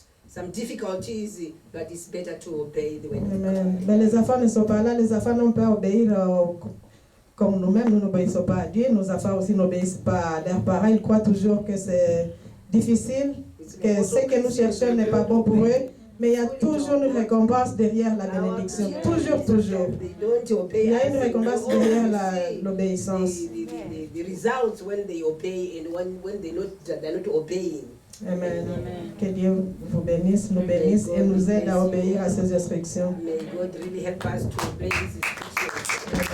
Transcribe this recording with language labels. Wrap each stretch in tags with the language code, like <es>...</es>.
<en>Some difficulties, but it's better to obey the way of Amen. God.</en> <fr>Mais les enfants ne sont pas là, les enfants n'ont pas obéir comme nous-mêmes, nous n'obéissons pas à Dieu, nos enfants aussi n'obéissent pas à leurs parents, ils croient toujours que c'est difficile, que ce que nous cherchons n'est pas bon pour eux, mais il y a toujours une récompense derrière la bénédiction, toujours. Il y a une récompense derrière l'obéissance.</fr> <en>The results when they obey and when they're not obeying. Amen.</en> <fr>Que Dieu vous bénisse, nous bénisse et nous aide à obéir à ses instructions.</fr> <en>May God really help us to obey His instructions.</en>